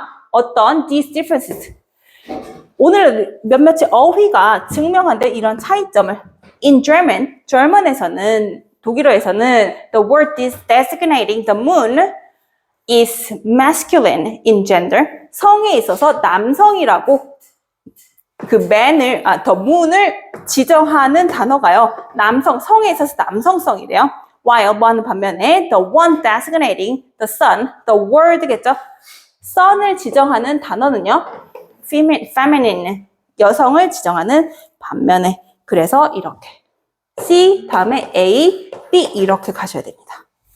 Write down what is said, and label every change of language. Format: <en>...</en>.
<ko>어떤</ko> <en>these differences</en> <ko>오늘 몇몇의 어휘가 증명한데 이런 차이점을 in German에서는 독일어에서는</ko> <en>the word designating the moon is masculine in gender</en> <ko>성에 있어서 남성이라고 그 man을 the moon을 지정하는 단어가요. 성에 있어서 남성성이래요.</ko> <en>while</en> <ko>뭐하는 반면에</ko> <en>the one designating the sun the word겠죠.</en> <ko>sun을 지정하는 단어는요. feminine, 여성을 지정하는 반면에 그래서 이렇게 C 다음에 A, B 이렇게 가셔야 됩니다.</ko>